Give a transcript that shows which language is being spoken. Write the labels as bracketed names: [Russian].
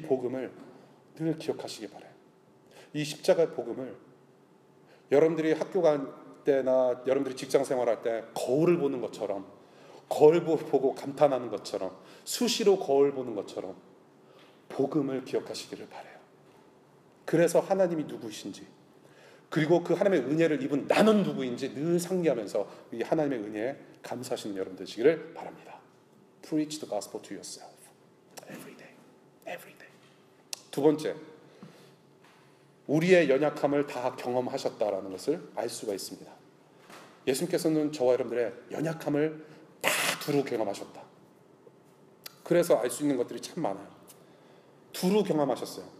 [Korean] 이 복음을 늘 기억하시기 바라요. 이 십자가의 복음을 여러분들이 학교 갈 때나 여러분들이 직장 생활할 때 거울을 보는 것처럼 거울 보고 감탄하는 것처럼 수시로 거울 보는 것처럼 복음을 기억하시기를 바라요. 그래서 하나님이 누구이신지 그리고 그 하나님의 은혜를 입은 나는 누구인지 늘 상기하면서 이 하나님의 은혜에 감사하시는 여러분 되시기를 바랍니다. [English] Preach the gospel to yourself every day, every day. [Korean] 두 번째, 우리의 연약함을 다 경험하셨다라는 것을 알 수가 있습니다. 예수님께서는 저와 여러분들의 연약함을 다 두루 경험하셨다. 그래서 알 수 있는 것들이 참 많아요. 두루 경험하셨어요.